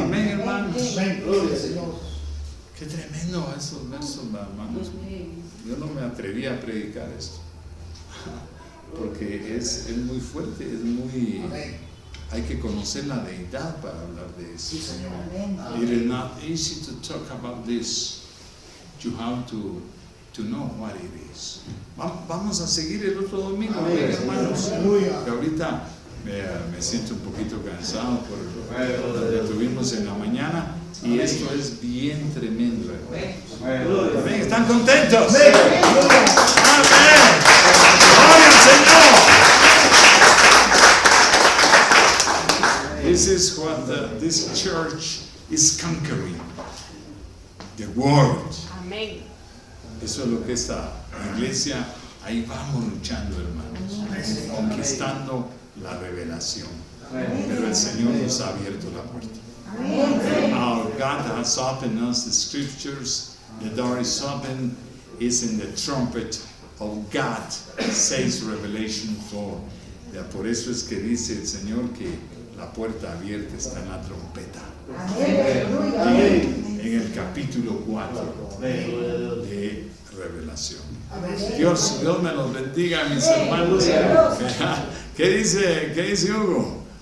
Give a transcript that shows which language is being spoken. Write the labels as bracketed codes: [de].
[es] Amén, hermanos. Amén. Gloria al Señor. Qué tremendo esos versos, hermanos. Yo no me atreví a predicar esto. Porque es muy fuerte, es muy... Hay que conocer la deidad para hablar de eso. Sí, Señor. [en] It is not easy to talk about this. You have to know what it is. [es] Vamos a seguir el otro domingo, hermanos. Aleluya. Que ahorita me siento un poquito cansado por lo que tuvimos en la mañana. Y esto es bien tremendo, hermanos. Amén. ¿Están contentos? Amén. ¡Gloria al Señor! [en] This is what this church is conquering. The world. [es] Amén. Eso es lo que esta iglesia, ahí vamos luchando, hermanos, conquistando la revelación. Pero el Señor nos ha abierto la puerta. [en] Our God has opened us the scriptures. The door is open. Is in the trumpet of God, says Revelation 4. [es] Ya por eso es que dice el Señor que la puerta abierta está en la trompeta. En el capítulo 4 de Revelación. Dios me los bendiga, mis hermanos. ¿Qué dice Hugo?